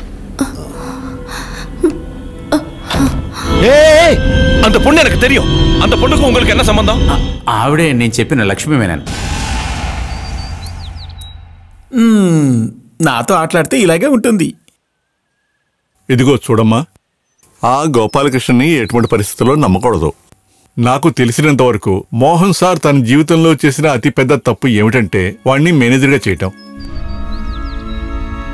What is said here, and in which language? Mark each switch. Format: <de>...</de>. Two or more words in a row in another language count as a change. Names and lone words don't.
<ta>அந்த பொண்ணு எனக்கு தெரியும். அந்த பொண்ணுக்கு உங்களுக்கு என்ன சம்பந்தம்?</ta> <te>ఆవిడే నేను చెప్పిన లక్ష్మీమేనన్. నాతో ఆటలాడితే ఇలాగే ఉంటుంది. ఇదిగో చూడమ్మా, ఆ గోపాలకృష్ణని ఎటువంటి పరిస్థితుల్లో నమ్మకూడదు. నాకు తెలిసినంత వరకు మోహన్ సార్ తన జీవితంలో చేసిన అతిపెద్ద తప్పు ఏమిటంటే వాణ్ణి మేనేజర్గా చేయటం.</te>